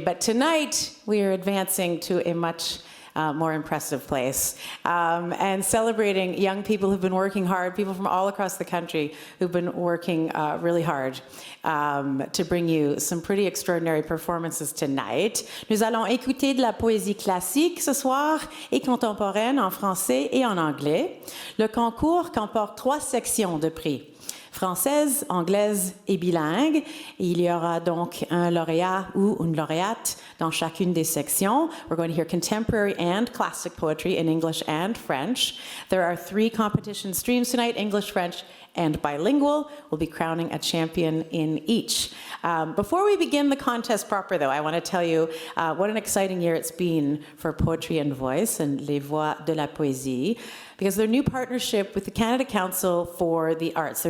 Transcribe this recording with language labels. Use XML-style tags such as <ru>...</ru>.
<en>But tonight we are advancing to a much more impressive place and celebrating young people who've been working hard, people from all across the country who've been working really hard to bring you some pretty extraordinary performances tonight.</en> <fr>Nous allons écouter de la poésie classique ce soir et contemporaine en français et en anglais. Le concours comporte 3 sections de prix. Française, anglaise et bilingue. Il y aura donc un lauréat ou une lauréate dans chacune des sections.</fr> <en>We're going to hear contemporary and classic poetry in English and French. There are 3 competition streams tonight, English, French, and bilingual. We'll be crowning a champion in each. Before we begin the contest proper, though, I want to tell you what an exciting year it's been for Poetry and Voice and Les Voix de la Poésie, because their new partnership with the Canada Council for the Arts.</en>